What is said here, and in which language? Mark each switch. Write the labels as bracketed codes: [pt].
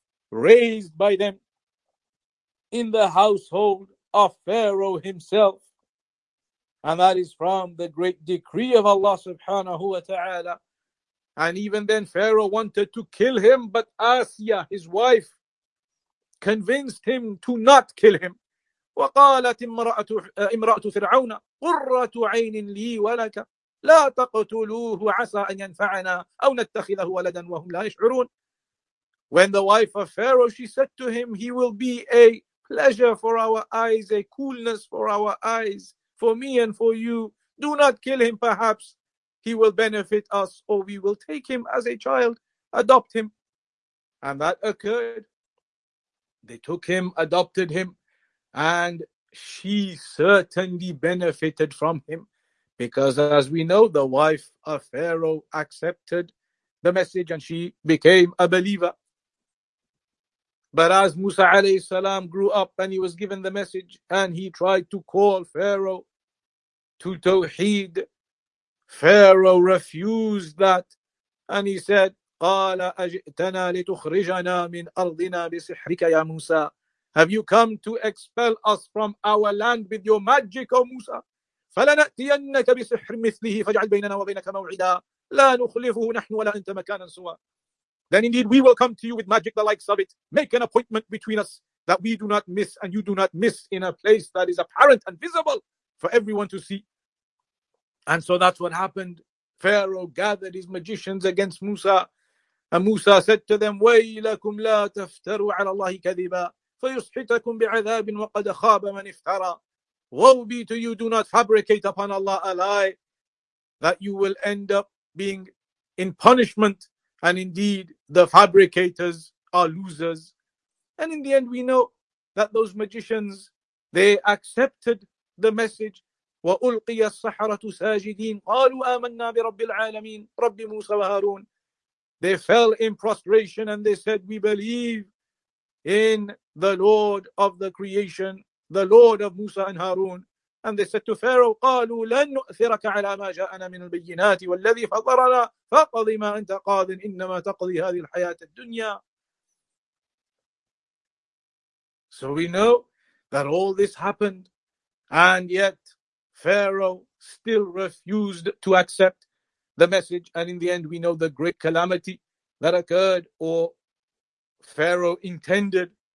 [en] Raised by them in the household of Pharaoh himself. And that is from the great decree of Allah subhanahu wa ta'ala. And even then Pharaoh wanted to kill him, but Asiya, his wife, convinced him to not kill him. [ar] وقالت امرأة فرعون قرة عين لي ولك لا تقتلوه عسى أن ينفعنا أو نتخذه ولدا وهم لا يشعرون. [en] When the wife of Pharaoh, she said to him, he will be a pleasure for our eyes, a coolness for our eyes, for me and for you. Do not kill him, perhaps he will benefit us, or we will take him as a child, adopt him. And that occurred. They took him, adopted him, and she certainly benefited from him. Because as we know, the wife of Pharaoh accepted the message and she became a believer. But as Musa alayhi salam grew up and he was given the message and he tried to call Pharaoh to Tawheed, Pharaoh refused that. And he said, [ar] قَالَ أَجِئْتَنَا لِتُخْرِجَنَا مِنْ أَرْضِنَا بِسِحْرِكَ يَا مُوسَى. [en] Have you come to expel us from our land with your magic, O Musa? [ar] فَلَنَأْتِيَنَّكَ بِسِحْرٍ مِثْلِهِ فَجْعَلْ بَيْنَنَا وَبَيْنَكَ مَوْعِدًا لَا نُخْلِفُهُ نَحْنُ وَلَا أَنْتَ مَكَانًا سُوَى. [en] Then indeed we will come to you with magic the likes of it. Make an appointment between us that we do not miss and you do not miss in a place that is apparent and visible for everyone to see. And so that's what happened. Pharaoh gathered his magicians against Musa. And Musa said to them, [ar] وَيْلَكُمْ لَا تَفْتَرُوا عَلَى اللَّهِ كَذِبًا فَيُسْحِتَكُمْ بِعَذَابٍ وَقَدْ خَابَ مَنِ افْتَرَى. [en] Woe be to you, do not fabricate upon Allah a lie, that you will end up being in punishment. And indeed, the fabricators are losers. And in the end, we know that those magicians, they accepted the message. [ar] وَأُلْقِيَ السَّحَرَةُ سَاجِدِينَ قَالُوا آمَنَّا بِرَبِّ الْعَالَمِينَ رَبِّ مُوسَى وَهَارُونَ. [en] They fell in prostration and they said, we believe in the Lord of the creation, the Lord of Musa and Harun. And they said to Pharaoh, [ar] قَالُوا لَن نُؤْثِرَكَ عَلَىٰ مَا جَاءَنَا مِنَ الْبَيِّنَاتِ وَالَّذِي فَطَرَنَا فَقَضِي مَا أَنْتَ قَاضٍ إِنَّمَا تَقْضِي هَذِهِ الْحَيَاةَ الدُّنْيَا. [en] So we know that all this happened and yet Pharaoh still refused to accept the message, and in the end we know the great calamity that occurred, or Pharaoh intended.